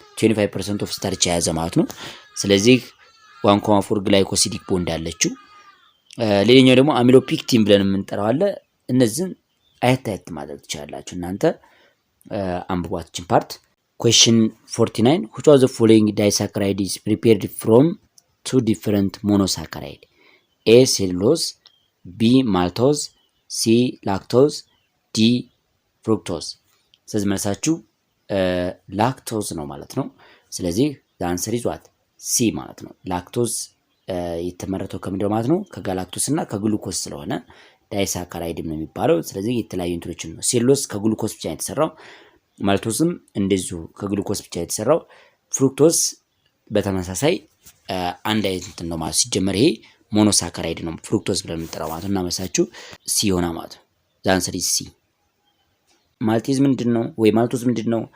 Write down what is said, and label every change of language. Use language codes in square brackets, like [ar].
[am] 25% ኦፍ ስታርች የያዘ ማለት ነው። ስለዚህ 1,4 ግላይኮሲዲክ ቦንድ አለችው። ሌላኛው ደግሞ አሚሎፒክቲን ብለን የምንጠራው አለ። እነዚህን አየት ማድረግ ትችላላችሁ እናንተ አንብቧችን ፓርት። [en] question 49 which of the following disaccharide is prepared from two different monosaccharide? A cellulose, B maltose, C lactose, D fructose። [am] ስለዚህ መልሳችሁ ላክቶዝ ነው ማለት ነው። ስለዚህ [en] the answer is what? [am] C ማለት ነው። ላክቶዝ የተመረተው ከምንድነው ማለት ነው? ከጋላክቶስ እና ከግሉኮስ ስለሆነ ዳይሳካራይድ ነው የሚባለው። ስለዚህ የተለያዩ እንትኖችን ነው። ሴሉሎስ ከግሉኮስ ብቻ ነው የተሰራው። ማልቶስም እንደዚሁ ከግሉኮስ ብቻ የተሰራው። ፍሩክቶስ በተመሳሳይ አንድ አይነት ነው ማለት ሲጀመር ይሄ ሞኖሳካራይድ ነው ፍሩክቶስ ብለን የምንጠራው ማለት ነው። እና መልሳችሁ ሲ ሆና ማለት ነው። [en] the answer is C። [am] ማልቴዝ ምንድነው ወይ ማልቶስ ምንድነው?